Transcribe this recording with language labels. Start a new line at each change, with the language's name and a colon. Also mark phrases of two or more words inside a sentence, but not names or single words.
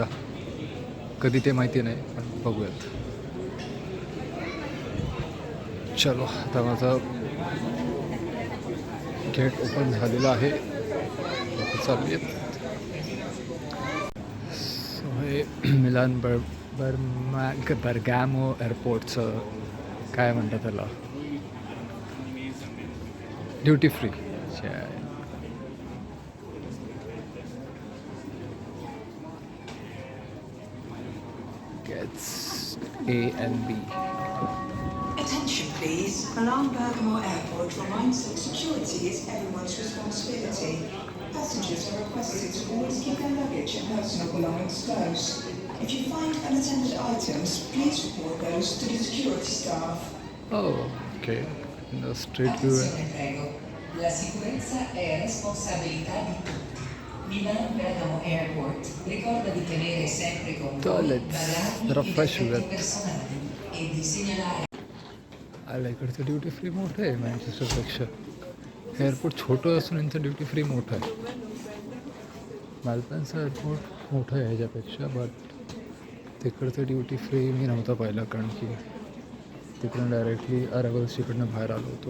Marathi: कधी ते माहिती नाही, पण बघूयात. चलो, आता माझा
English: gate open
Marathi: झालेला आहे, चालू आहेत. सो हे मिलान बर्गॅमो एअरपोर्टचं काय म्हणतात त्याला,
English: duty free. Gets A and B. Attention please. Milan Bergamo Airport reminds that security is everyone's responsibility. Passengers are requested to always keep their luggage and personal belongings close. If you find unattended items, please report those to the security staff. Oh, okay. The street view.
Italian: Attenzione prego, la sicurezza è responsabilità di tutti. Milan Bergamo Airport ricorda di tenere sempre con voi bagagli ed effetti personali e di segnalare.
Marathi: आला इकडचं
English: duty free
Marathi: मोठं आहे मँचेस्टरपेक्षा. एअरपोर्ट छोटं असून यांचं
English: duty free
Marathi: मोठं आहे. मालपन्सचं एअरपोर्ट मोठं आहे ह्याच्यापेक्षा, बट तिकडचं
English: duty free
Marathi: मी नव्हता पाहिला, कारण की तिकडून डायरेक्टली अरायवल्सकडनं बाहेर आलो होतो.